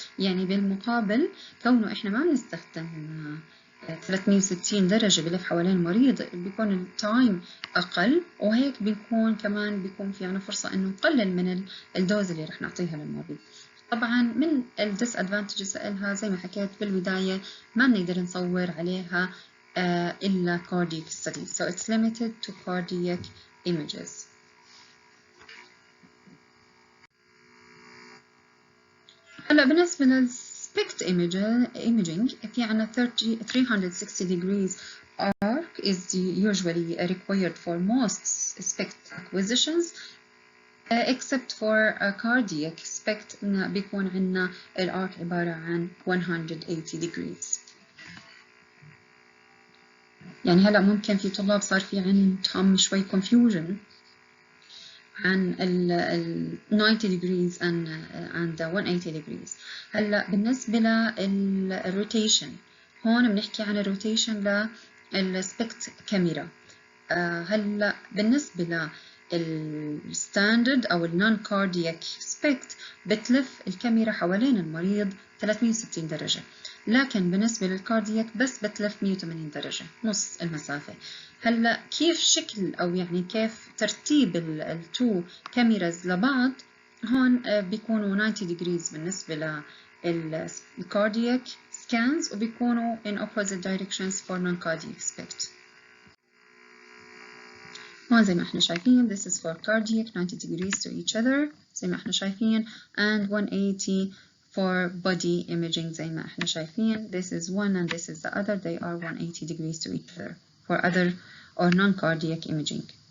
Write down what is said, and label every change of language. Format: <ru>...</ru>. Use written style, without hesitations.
<ar>يعني بالمقابل كونه إحنا ما بنستخدم 360 درجة بلف حوالين المريض، بيكون التايم أقل، وهيك بيكون في عنا فرصة إنه نقلل من الدوز اللي رح نعطيها للمريض. طبعا من الديسادفانتجز لها زي ما حكيت بالبداية ما بنقدر نصور عليها إلا cardiac studies,</ar> <en>so it's limited to cardiac images. هلا بالنسبة للSPECT imaging في عنا 360 degrees arc is usually required for most SPECT acquisitions except for cardiac SPECT</en> <ar>بيكون عنا الارك عبارة عن</ar> <en>180 degrees.</en> <ar>يعني هلا ممكن في طلاب صار في عندهم شوي confusion عن ال</ar> <en>90 degrees and 180 degrees.</en> <ar>هلا بالنسبة للروتيشن، هون بنحكي عن الروتيشن للسبكت كاميرا. هلا بالنسبة للستاندرد أو النون كاردياك سبكت بتلف الكاميرا حوالين المريض 360 درجة، لكن بالنسبة للكاردياك بس بتلف 180 درجة، نص المسافة. هلا كيف شكل أو يعني كيف ترتيب التو كاميراز لبعض؟ هون بيكونوا 90 degrees بالنسبة للكاردياك scans وبيكونوا</ar> <en>in opposite directions for non-cardiac SPECT. هون</en> <ar>زي ما احنا شايفين</ar> <en>this is for cardiac 90 degrees to each other زي ما احنا شايفين and 180 for body imaging زي ما احنا شايفين this is one and this is the other, they are 180 degrees to each other for other or non-cardiac imaging.</en>